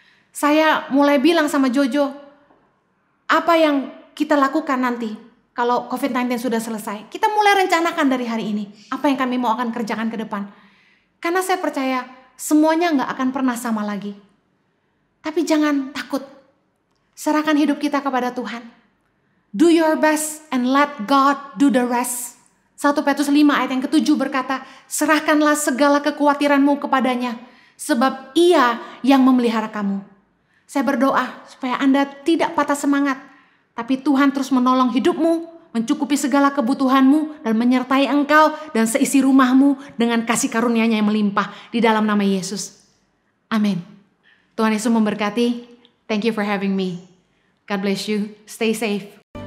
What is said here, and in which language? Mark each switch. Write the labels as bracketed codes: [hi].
[id] Saya mulai bilang sama Jojo, apa yang kita lakukan nanti kalau COVID-19 sudah selesai. Kita mulai rencanakan dari hari ini. Apa yang kami mau akan kerjakan ke depan. Karena saya percaya semuanya gak akan pernah sama lagi. Tapi jangan takut. Serahkan hidup kita kepada Tuhan. [en] Do your best and let God do the rest. [id] 1 Petrus 5 ayat yang ke-7 berkata, serahkanlah segala kekhawatiranmu kepadanya, sebab Ia yang memelihara kamu. Saya berdoa supaya Anda tidak patah semangat, tapi Tuhan terus menolong hidupmu, mencukupi segala kebutuhanmu, dan menyertai engkau dan seisi rumahmu dengan kasih karunia-Nya yang melimpah di dalam nama Yesus. Amin. Tuhan Yesus memberkati. [en] Thank you for having me. God bless you. Stay safe.